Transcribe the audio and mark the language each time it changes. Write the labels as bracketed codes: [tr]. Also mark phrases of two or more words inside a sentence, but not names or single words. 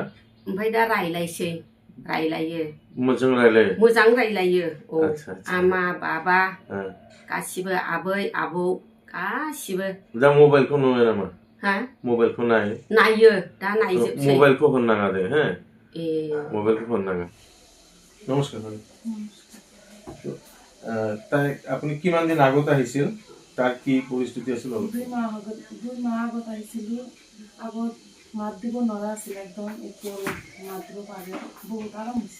[brx] ओमफ्राय दा रायलायसै, रायलायो। मोजां रायलायो? मोजां रायलायो। आमा बाबा गासिबो, आबै आबौ गासिबो। दा मबाइलखौ नुयो नामा? हा? मबाइलखौ नायो, दा नायजोबसै। मोबाइलखौ होननाङा दे, [as] হ্যাঁ? মোবাইলকে ফোন নাগা। নমস্কাৰ। তাই আপুনি কিমান দিন আগত আহিছিল? তাৰ কি পৰিস্থিতি আছিল? 2 মাহ আগত আহিছিলোঁ। আগত মাত দিব নোৱাৰা আছিল একদম, এতিয়া মাত দিব পাৰে, বহুত আৰাম হৈছে।